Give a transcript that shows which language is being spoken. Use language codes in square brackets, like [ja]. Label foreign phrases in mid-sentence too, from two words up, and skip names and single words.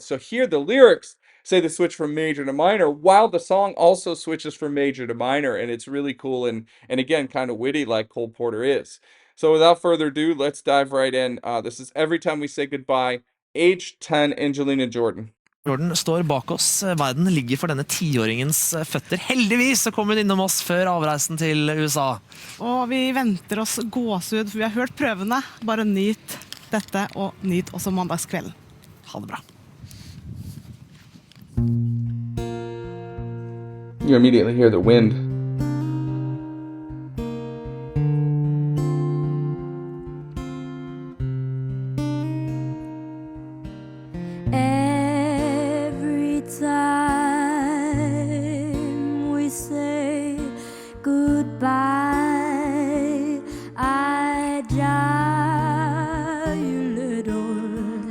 [en] So here the lyrics say the switch from major to minor, while the song also switches from major to minor, and it's really cool and again kind of witty like Cole Porter is. So without further ado, let's dive right in. This is Every Time We Say Goodbye, age 10, Angelina Jordan. [no] Jordan står bak oss. Verden ligger for denne tiåringens føtter. Heldigvis så kom hun innom oss før avreisen til USA. Og vi venter oss gåsehud, for vi har hørt prøvene. Bare nyt dette, og nyt også mandagskvelden. Ha det bra. [en] You immediately hear the wind. Every time we say goodbye, I die a little.